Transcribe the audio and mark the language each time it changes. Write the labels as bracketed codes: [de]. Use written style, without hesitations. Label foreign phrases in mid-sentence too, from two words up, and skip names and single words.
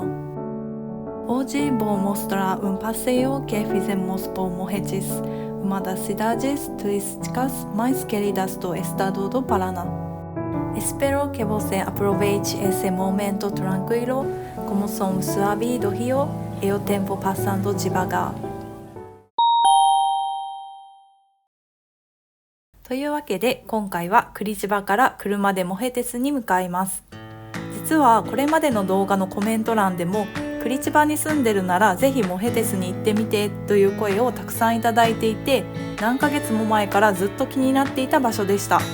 [pt] Hoje vou mostrar passeio que fizemos por Morretes, uma das cidades turísticas mais queridas do estado do Paraná. Espero que você aproveite esse momento tranquilo, com o som suave do rio e o tempo passando devagar. [ja] というわけで今回はクリチバから車でモヘテスに向かいます。実はこれまでの動画のコメント欄でもクリチバに住んでるならぜひモヘテスに行ってみてという声をたくさんいただいていて、何ヶ月も前からずっと気になっていた場所でした。